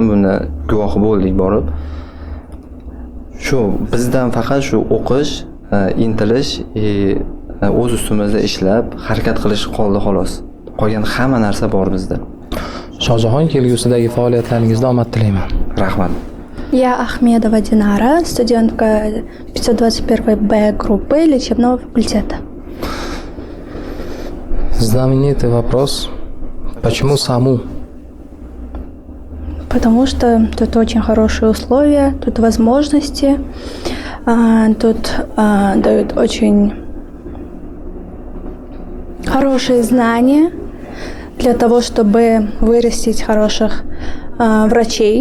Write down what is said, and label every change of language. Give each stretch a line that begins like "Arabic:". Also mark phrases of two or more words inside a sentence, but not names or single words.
Uzbek: Buni guvohi bo'ldik borib. Shu bizdan faqat shu o'qish, intilish, o'z ustimizda ishlab, harakat qilish qoldi xolos. Qolgan hamma narsa bor bizda. Shohjahon, kelgusidagi faoliyatlaringizda omad tilayman. Rahmat.
Russian: Я Ахмедова Динара, студентка 521Б группы лечебного факультета. Знаменитый вопрос. Почему САМУ? Потому что тут очень хорошие условия, тут возможности, тут дают очень хорошие знания для того, чтобы вырастить хороших врачей.